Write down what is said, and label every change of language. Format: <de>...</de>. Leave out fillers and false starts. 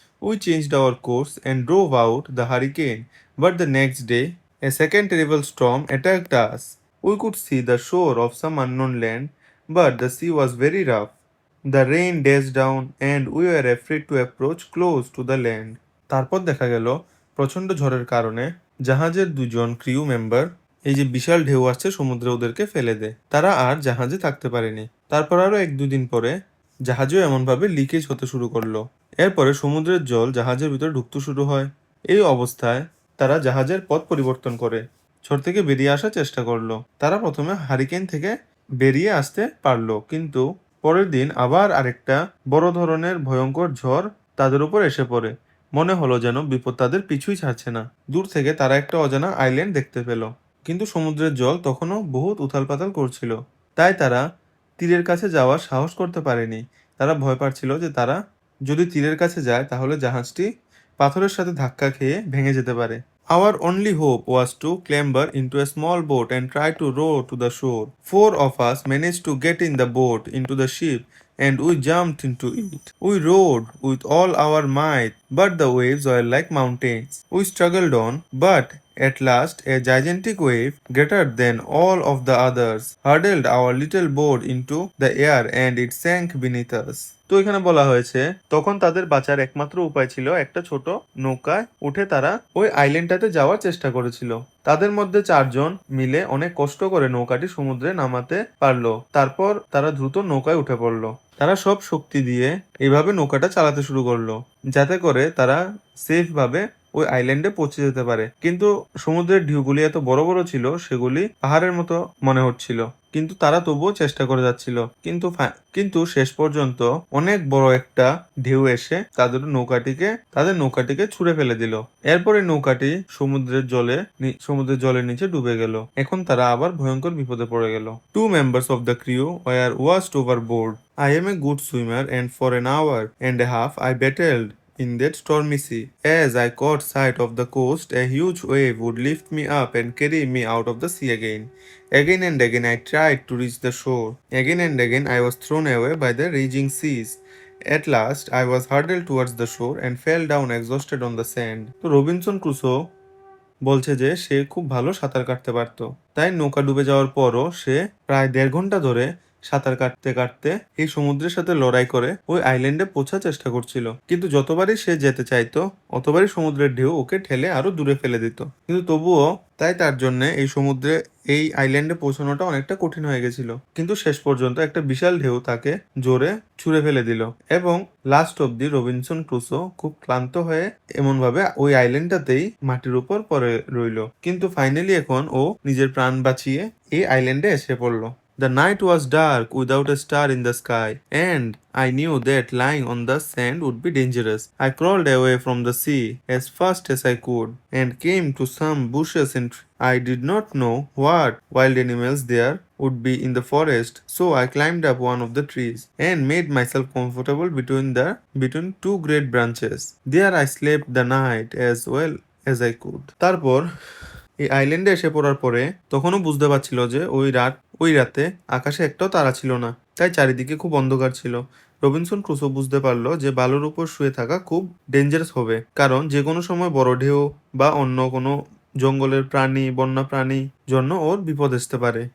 <en>We changed our course and drove out the hurricane, but the next day, a second terrible storm attacked us. We could see the shore of some unknown land, but the sea was very rough. The rain dashed down and we were afraid to approach close to the land.</en> <bn>তারপর দেখা গেল প্রচণ্ড ঝড়ের কারণে জাহাজের দুজন crew member, এই যে বিশাল ঢেউ আসছে সমুদ্রে ওদেরকে ফেলে দেয়, তারা আর জাহাজে থাকতে পারেনি। তারপর আরো 1-2 দিন পরে জাহাজও এমনভাবে লিকেজ হতে শুরু করলো। এরপরে সমুদ্রের জল জাহাজের ভিতরে ঢুকতে শুরু হয়। এই অবস্থায় তারা জাহাজের পথ পরিবর্তন করে ঝড় থেকে বেরিয়ে আসার চেষ্টা করলো। তারা প্রথমে হারিকেন থেকে বেরিয়ে আসতে পারলো, কিন্তু পরের দিন আবার আরেকটা বড় ধরনের ভয়ঙ্কর ঝড় তাদের উপর এসে পড়ে। মনে হলো যেন বিপদ তাদের পিছুই ছাড়ছে না। দূর থেকে তারা একটা অজানা আইল্যান্ড দেখতে পেল, কিন্তু সমুদ্রের জল তখনও বহুত উথাল পাতাল করছিল। তাই তারা তীরের কাছে যাওয়ার সাহস করতে পারেনি। তারা ভয় পাচ্ছিল যে তারা যদি তীরের কাছে যায় তাহলে জাহাজটি পাথরের সাথে ধাক্কা খেয়ে ভেঙে যেতে পারে।</bn> <en>Our only hope was to clamber into a small boat and try to row to the shore. 4 of us managed to get in the boat into the ship and we jumped into it. We rowed with all our might, but the waves were like mountains. We struggled on, but at last a gigantic wave, greater than all of the others, hurled our little boat into the air and it sank beneath us.</en> <bn>তো এখানে বলা হয়েছে তখন তাদের বাঁচার একমাত্র উপায় ছিল একটা ছোট নৌকায় উঠে তারা ওই আইল্যান্ডটাতে যাওয়ার চেষ্টা করেছিল। তাদের মধ্যে 4 জন মিলে অনেক কষ্ট করে নৌকাটি সমুদ্রে নামাতে পারলো। তারপর তারা দ্রুত নৌকায় উঠে পড়লো। তারা সব শক্তি দিয়ে এইভাবে নৌকাটা চালাতে শুরু করলো, যাতে করে তারা সেফ ভাবে ওই আইল্যান্ডে পৌঁছে যেতে পারে। কিন্তু সমুদ্রের ঢেউগুলি এত বড় বড় ছিল, সেগুলি পাহাড়ের মতো মনে হচ্ছিল। কিন্তু তারা তবুও চেষ্টা করে যাচ্ছিল। কিন্তু শেষ পর্যন্ত অনেক বড় একটা ঢেউ এসে তাদের নৌকাটিকে ছুঁড়ে ফেলে দিল। এরপরে নৌকাটি সমুদ্রের জলের নিচে ডুবে গেল। এখন তারা আবার ভয়ঙ্কর বিপদে পড়ে গেল।</bn> <en>Two members of the crew were washed overboard. I am a good swimmer, and for an hour and a half I battled in that stormy sea. As I caught sight of the coast, a huge wave would lift me up and carry me out of the sea again. Again and again I tried to reach the shore. Again and again I was thrown away by the raging seas. At last I was hurled towards the shore and fell down exhausted on the sand.</en> <bn>তো Robinson Crusoe বলছে যে সে খুব ভালো সাঁতার কাটতে পারতো। তাই নৌকা ডুবে যাওয়ার পরও সে প্রায় 1.5 ঘন্টা ধরে সাঁতার কাটতে কাটতে এই সমুদ্রের সাথে লড়াই করে ওই আইল্যান্ডে পৌঁছার চেষ্টা করছিল। কিন্তু যতবারই সে যেতে চাইতো, অতবারই সমুদ্রের ঢেউ ওকে ঠেলে আরো দূরে ফেলে দিত। কিন্তু তবুও তার জন্য এই আইল্যান্ডে পৌঁছানোটা অনেকটা কঠিন হয়ে গেছিল। কিন্তু শেষ পর্যন্ত একটা বিশাল ঢেউ তাকে জোরে ছুঁড়ে ফেলে দিল এবং লাস্ট অব্দি রবিনসন ক্রুসো খুব ক্লান্ত হয়ে এমনভাবে ওই আইল্যান্ডটাতেই মাটির উপর পড়ে রইল। কিন্তু ফাইনালি এখন ও নিজের প্রাণ বাঁচিয়ে এই আইল্যান্ডে এসে পড়ল। The night was dark without a star in the sky, and I knew that lying on the sand would be dangerous. I crawled away from the sea as fast as I could and came to some bushes and I did not know what wild animals there would be in the forest, so I climbed up one of the trees and made myself comfortable between two great branches. There I slept the night as well as I could. তারপর এই আইল্যান্ডে এসে পড়ার পরে তখনও বুঝতে পারছিল যে ওই রাতে আকাশে একটাও তারা ছিল না। তাই চারিদিকে খুব অন্ধকার ছিল। রবিনসন ক্রুসো বুঝতে পারলো যে বালুর উপর শুয়ে থাকা খুব ডেঞ্জারাস হবে, কারণ যে কোনো সময় বড় ঢেউ বা অন্য কোনো জঙ্গলের বন্য প্রাণী জন্য ওর বিপদ আসতে পারে।</bn>